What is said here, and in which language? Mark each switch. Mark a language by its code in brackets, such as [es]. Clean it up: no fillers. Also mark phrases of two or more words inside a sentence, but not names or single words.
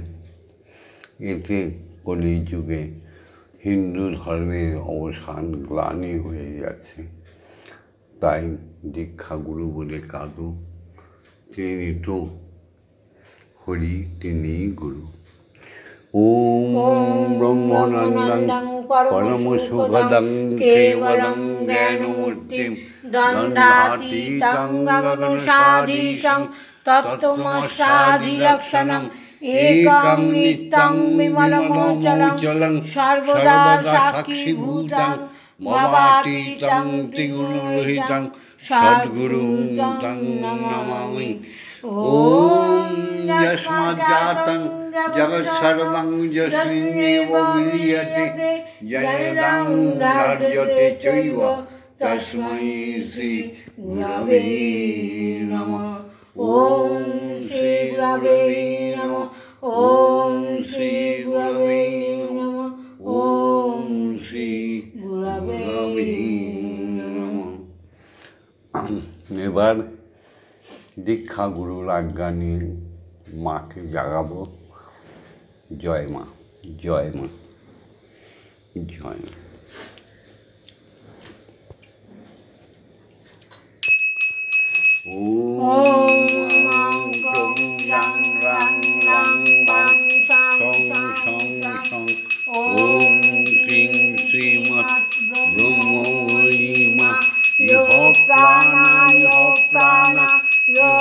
[bn] এতে কলিযুগে হিন্দু ধর্মের অবসান গ্লানি হয়ে যাচ্ছে। তাই দীক্ষাগুরু বলে কাঁদো, তিনি তো হরি, তিনি গুরু। [sa] ওম ব্রহ্মানন্দং পরম সুখদং কেবলং জ্ঞানমূর্তিং দ্বন্দ্বাতীতং গগনসাদৃশং তত্ত্বমস্যাধিলক্ষণং একং নিত্যং বিমলমচলং সর্বদা সাক্ষীভূতং ভবাতীতং ত্রিগুণরহিতং সদ্গুরুং তং নমামি। ওম যস্মাজ্জাতং জগৎসর্বং যস্মিন্নেব বিলীয়তে জয়দং ধার্যতে চৈব তস্मै শ্রী গুরবে নমঃ। ওম শ্রী গুরবে নমঃ। ওম শ্রী গুরবে নমঃ। ওম শ্রী গুরবে নমঃ। [bn] এবার দীক্ষাগুরুর আজ্ঞা নিয়ে মাকে জাগাবো। জয় মা, জয় মা, জয় মা। [sa] ওম ক্রিং শ্রীমৎ ব্রহ্মময়ীমা ইহ প্রাণা ইহ প্রাণা ইহ